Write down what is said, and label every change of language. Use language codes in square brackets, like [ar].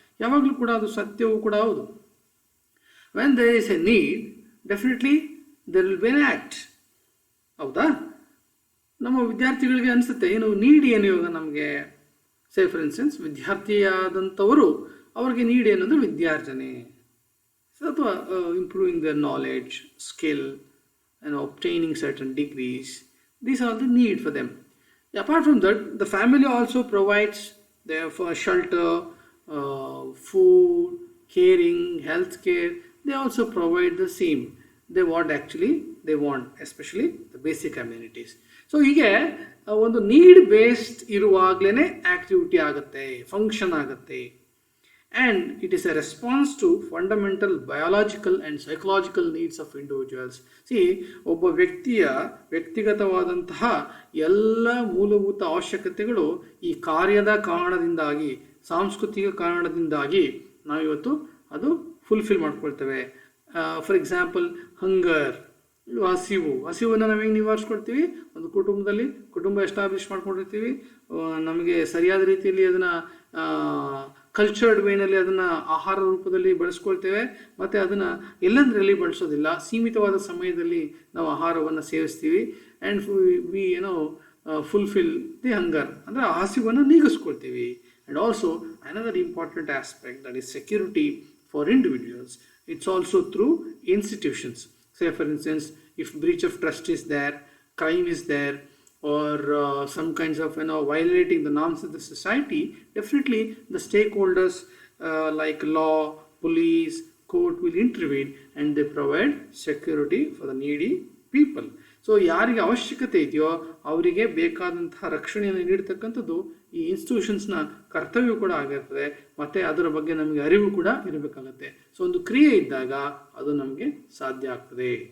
[kn] ಯಾವಾಗಲೂ ಕೂಡ ಅದು ಸತ್ಯವೂ ಕೂಡ ಹೌದು. [en] When there is a need, definitely there will be an act. [kn] ಹೌದಾ? ನಮ್ಮ ವಿದ್ಯಾರ್ಥಿಗಳಿಗೆ ಅನಿಸುತ್ತೆ, ಏನು ನೀಡ್ ಏನು ಇವಾಗ ನಮಗೆ, [en] say for instance [kn] ವಿದ್ಯಾರ್ಥಿಯಾದಂಥವರು, ಅವ್ರಿಗೆ ನೀಡ್ ಏನಂದರೆ ವಿದ್ಯಾರ್ಜನೆ, ಅಥವಾ [en] Improving their knowledge, skill, obtaining certain degrees. These are the need for them. Apart from that, the family also provides their for shelter, food, caring, health care. They also provide the same. They want especially the basic amenities. [kn] So ಹೀಗೆ ಒಂದು need based ಇರುವಾಗಲೇ activity ಆಗುತ್ತೆ, function ಆಗುತ್ತೆ. [en] And it is a response to fundamental biological and psychological needs of individuals. [kn] ಒಬ್ಬ ವ್ಯಕ್ತಿಯ ವ್ಯಕ್ತಿಗತವಾದಂತಹ ಎಲ್ಲ ಮೂಲಭೂತ ಅವಶ್ಯಕತೆಗಳು ಈ ಕಾರ್ಯದ ಕಾರಣದಿಂದಾಗಿ, ಸಾಂಸ್ಕೃತಿಕ ಕಾರಣದಿಂದಾಗಿ ನಾವಿವತ್ತು ಅದು ಫುಲ್ಫಿಲ್ ಮಾಡ್ಕೊಳ್ತೇವೆ. [en] for example, hunger, [kn] ಹಸಿವನ್ನು ನಾವೇಗೆ ನಿವಾರಿಸ್ಕೊಳ್ತೀವಿ? ಒಂದು ಕುಟುಂಬ ಎಸ್ಟಾಬ್ಲಿಷ್ ಮಾಡ್ಕೊಂಡಿರ್ತೀವಿ, ನಮಗೆ ಸರಿಯಾದ ರೀತಿಯಲ್ಲಿ ಅದನ್ನು ಕಲ್ಚರ್ಡ್ ವೇನಲ್ಲಿ ಅದನ್ನು ಆಹಾರ ರೂಪದಲ್ಲಿ ಬಳಸ್ಕೊಳ್ತೇವೆ, ಮತ್ತು ಅದನ್ನು ಎಲ್ಲಂದ್ರಲ್ಲಿ ಬಳಸೋದಿಲ್ಲ, ಸೀಮಿತವಾದ ಸಮಯದಲ್ಲಿ ನಾವು ಆಹಾರವನ್ನು ಸೇವಿಸ್ತೀವಿ. [en] and we fulfil the hunger, [kn] ಅಂದರೆ ಆ ಹಸಿವನ್ನು ನೀಗಿಸ್ಕೊಳ್ತೀವಿ. [en] And also another important aspect, that is security for individuals. It's also through institutions. Say for instance, if breach of trust is there, crime is there, or some kinds of violating the norms of the society, definitely the stakeholders like law, police, court will intervene, and they provide security for the needy people. [kn] So ಯಾರಿಗೆ ಅವಶ್ಯಕತೆ ಇದೆಯೋ ಅವರಿಗೆ ಬೇಕಾದಂತಹ ರಕ್ಷಣೆಯನ್ನು ನೀಡತಕ್ಕಂಥದ್ದು ಈ ಇನ್ಸ್ಟಿಟ್ಯೂಷನ್ಸ್ನ ಕರ್ತವ್ಯ ಕೂಡ ಆಗಿರ್ತದೆ, ಮತ್ತು ಅದರ ಬಗ್ಗೆ ನಮಗೆ ಅರಿವು ಕೂಡ ಇರಬೇಕಾಗತ್ತೆ. ಸೊ ಒಂದು ಕ್ರಿಯೆ ಇದ್ದಾಗ ಅದು ನಮಗೆ ಸಾಧ್ಯ ಆಗ್ತದೆ.